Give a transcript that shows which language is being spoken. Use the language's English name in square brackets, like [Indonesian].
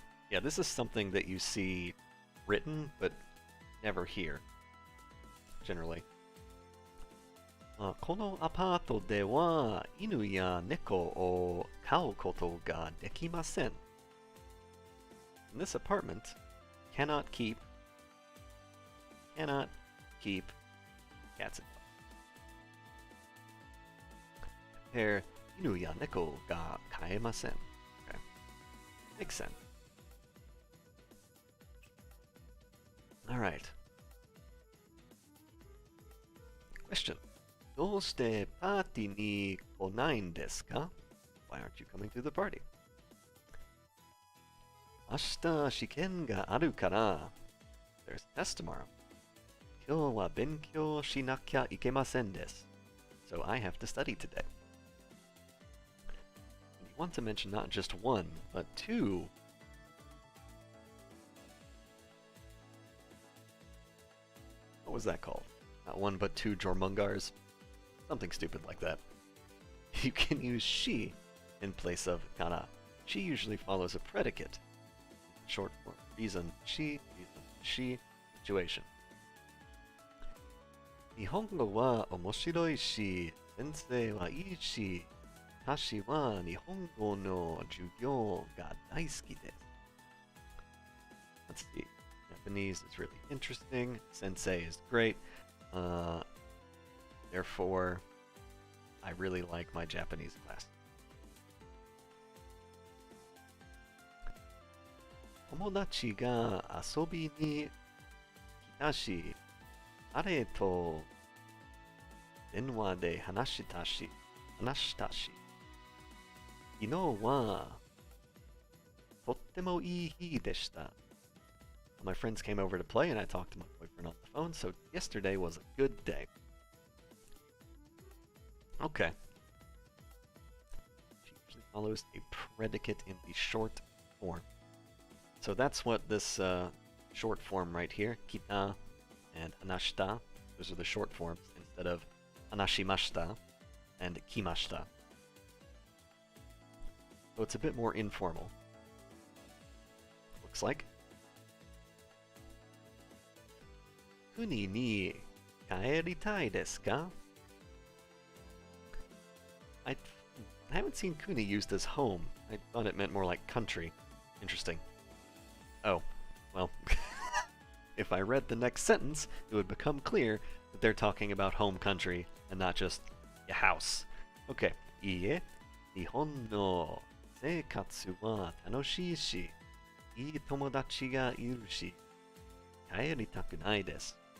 [English] Yeah, this is something that you see written, but never hear, generally. [Japanese] このアパートでは犬や猫を飼うことができません。 [English] In this apartment, cannot keep cats and dogs. Compare [Japanese] 犬や猫が飼えません。 [English] Okay. Makes sense. Alright. Question. [Japanese] どうしてパーティーに来ないんですか? [English] Why aren't you coming to the party? [Japanese] 明日試験があるから [English] There's a test tomorrow. [Japanese] 今日は勉強しなきゃいけませんです. [English] So I have to study today. You want to mention not just one, but two. What was that called? Not one, but two Jormungars? Something stupid like that. you can use she in place of kana. She usually follows a predicate. Short form. Reason she, situation. [Japanese] 日本語は面白いし、先生はいいし、私は日本語の授業が大好きです。 [English] Let's see. Japanese is really interesting. Sensei is great. Therefore, I really like my Japanese class. [Japanese] 友達が遊びに来たし、彼と電話で話したし、昨日はとってもいい日でした。 [English] My friends came over to play and I talked to my boyfriend on the phone, so yesterday was a good day. Okay. She usually follows a predicate in the short form. So that's what this short form right here, kita and anashita, those are the short forms instead of anashimashita and kimashita. So it's a bit more informal. Looks like. [Japanese] 国に帰りたいですか? [English] I haven't seen kuni used as home. I thought it meant more like country. Interesting. Oh, well, if I read the next sentence, it would become clear that they're talking about home country and not just your house. Okay. [Japanese] いいえ、日本の生活は楽しいし、いい友達がいるし、帰りたくないです。